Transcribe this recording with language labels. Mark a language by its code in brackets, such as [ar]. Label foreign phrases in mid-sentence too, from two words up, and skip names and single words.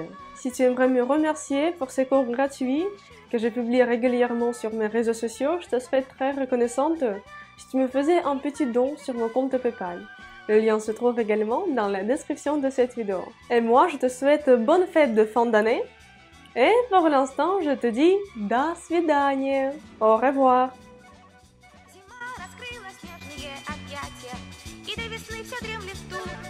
[fr] Si tu aimerais me remercier pour ces cours gratuits que je publie régulièrement sur mes réseaux sociaux, je te serais très reconnaissante si tu me faisais un petit don sur mon compte PayPal. Le lien se trouve également dans la description de cette vidéo. Et moi, je te souhaite bonne fête de fin d'année. Et pour l'instant, je te dis [ru] «До свидания». [fr] Au revoir. [ru] Зима раскрыла снежные объятия, и до весны все дремлет